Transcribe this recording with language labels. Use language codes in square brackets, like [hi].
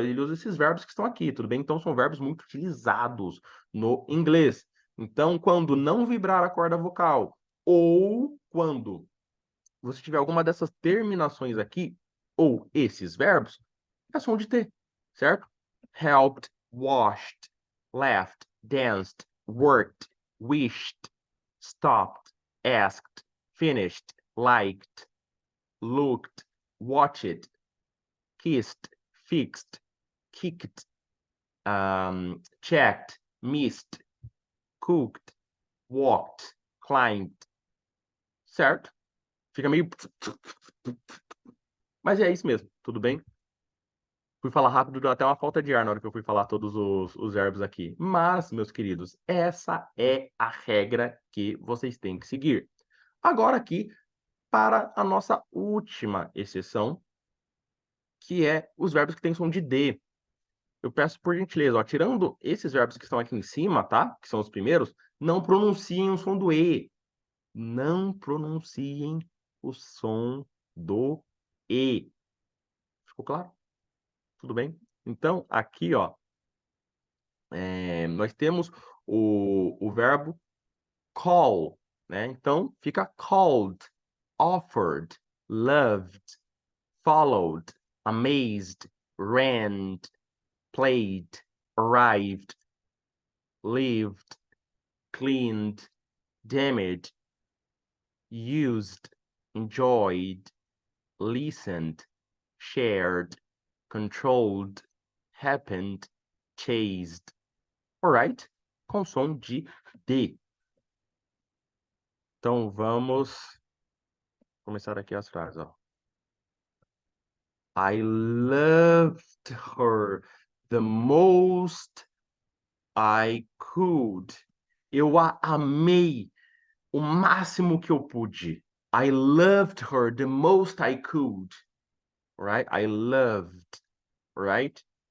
[pt] Ele usa esses verbos que estão aqui, tudo bem? Então são verbos muito utilizados no inglês. Então, quando não vibrar a corda vocal, ou quando você tiver alguma dessas terminações aqui, ou esses verbos, é som de T, certo? [en] Helped, washed, laughed, danced, worked, wished, stopped, asked, finished, liked, looked, watched, kissed, fixed, kicked, checked, missed, cooked, walked, climbed, certo? [pt] Fica meio. Mas é isso mesmo, tudo bem? Fui falar rápido, deu até uma falta de ar na hora que eu fui falar todos os verbos aqui. Mas, meus queridos, essa é a regra que vocês têm que seguir. Agora aqui, para a nossa última exceção, que é os verbos que têm som de D. Eu peço por gentileza, ó, tirando esses verbos que estão aqui em cima, tá? Que são os primeiros, não pronunciem o som do E. Não pronunciem o som do E. Ficou claro? Tudo bem? Então, aqui, ó, nós temos o verbo call, né? Então, fica [en] called, offered, loved, followed, amazed, ran, played, arrived, lived, cleaned, damaged, used, enjoyed, listened, shared, controlled, happened, chased. [pt] Alright? Com som de D. Então vamos começar aqui as frases, ó. [en] I loved her the most I could. [pt] Eu a amei o máximo que eu pude. [en] I loved her the most I could. Right? I loved. Right?